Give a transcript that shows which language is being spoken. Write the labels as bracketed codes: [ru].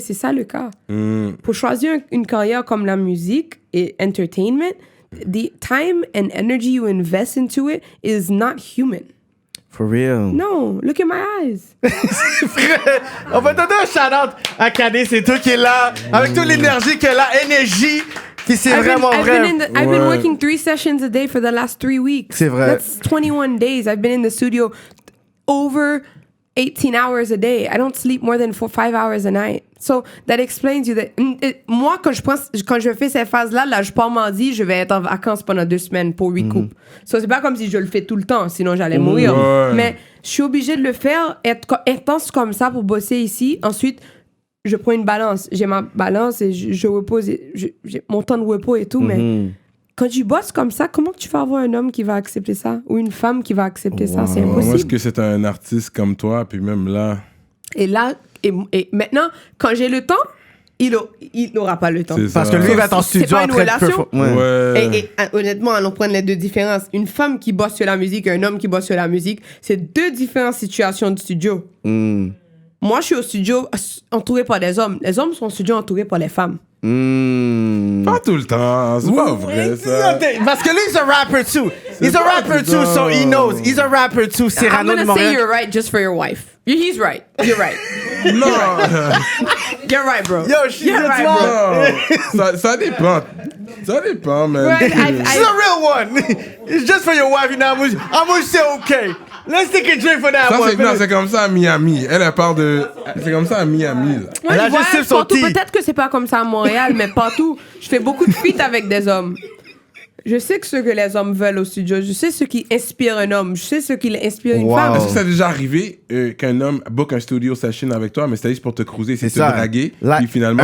[fr] C'est ça le cas. Pour choisir une carrière comme la musique et [en] entertainment, the time and energy you invest into it is not human. For real? No, look at my eyes. [fr] On va donner un shout-out à Cadet, c'est toi qui est là, avec toute l'énergie qu'elle a, énergie, puis c'est vraiment vrai. [en] I've been working 3 sessions a day for the last 3 weeks. [fr] C'est vrai. [en] That's 21 days. I've been in the studio over 18 hours a day. I don't sleep more than 5 hours a night. So that explains you that. [fr] Moi, quand je fais ces phases-là, là, je pars mardi, je vais être en vacances pendant 2 semaines pour recoup. So c'est pas comme si je le fais tout le temps, sinon j'allais mourir. Mais je suis obligée de le faire, être intense comme ça pour bosser ici. Ensuite, je prends une balance. J'ai ma balance et je repose. J'ai mon temps de repos et tout, mais quand tu bosses comme ça, comment tu vas avoir un homme qui va accepter ça ou une femme qui va accepter ça? C'est impossible. Moi, est-ce que c'est un artiste comme toi, puis même là... Et là, et maintenant, quand j'ai le temps, il n'aura pas le temps. Parce que lui, il va être en studio en train de... Et honnêtement, allons prendre les deux différences. Une femme qui bosse sur la musique et un homme qui bosse sur la musique, c'est 2 différentes situations de studio. Moi, je suis au studio entouré par des hommes. Les hommes sont au studio entourés par les femmes. Pas tout le temps, c'est pas vrai ça. Parce que lui, [en] he's a rapper too. He's a rapper too, so he knows. He's a rapper too. I'm gonna say you're right just for your wife. He's right. You're right. [fr] Non. [en] You're right, bro. Yo, she's right, bro. [fr] Non. Ça dépend. Ça dépend, man. [en] Right, She's a real one. It's just for your wife, you know. I'm gonna say okay. Let's take a drink for that one. [fr] Non, c'est comme ça à Miami. Elle parle de... C'est comme ça à Miami, là. Moi, je vois partout. Peut-être que c'est pas comme ça à Montréal, mais partout. Je fais beaucoup de feats avec des hommes. Je sais ce que les hommes veulent au studio. Je sais ce qui inspire un homme. Je sais ce qui inspire une femme. Est-ce que ça t'est déjà arrivé qu'un homme book un studio session avec toi, mais c'était juste pour te cruiser, c'est te draguer, puis finalement...